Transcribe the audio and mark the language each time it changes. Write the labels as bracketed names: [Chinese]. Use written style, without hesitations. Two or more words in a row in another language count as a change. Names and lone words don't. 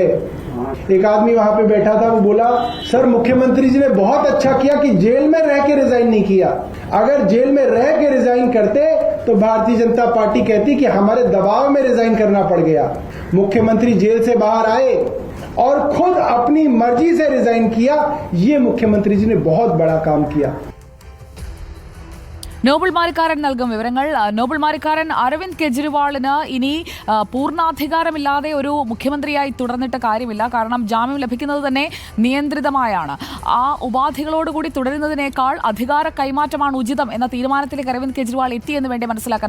[Hindi] एक आदमी वहां पे बैठा था, वो बोला, सर मुख्यमंत्री जी ने बहुत अच्छा किया कि जेल में रह के रिजाइन नहीं किया. अगर जेल में रह के रिजाइन करते तो भारतीय जनता पार्टी कहती कि हमारे दबाव में रिजाइन करना पड़ गया. मुख्यमंत्री जेल से बाहर आए और खुद अपनी मर्जी से रिजाइन किया. ये मुख्यमंत्री जी ने बहुत बड़ा काम किया. [Malayalam] നോബൽ മാരിക്കാരൻ നൽകും വിവരങ്ങൾ. നോബൽ മാരിക്കാരൻ, അരവിന്ദ് കെജ്രിവാളിന് ഇനി പൂർണ്ണാധികാരമില്ലാതെ ഒരു മുഖ്യമന്ത്രിയായി തുടർന്നിട്ട് കാര്യമില്ല. കാരണം ജാമ്യം ലഭിക്കുന്നത് തന്നെ നിയന്ത്രിതമായാണ്. ആ ഉപാധികളോടുകൂടി തുടരുന്നതിനേക്കാൾ അധികാര കൈമാറ്റമാണ് ഉചിതം എന്ന തീരുമാനത്തിലേക്ക് അരവിന്ദ് കെജ്രിവാൾ എത്തിയെന്ന് വേണ്ടി മനസ്സിലാക്കാൻ.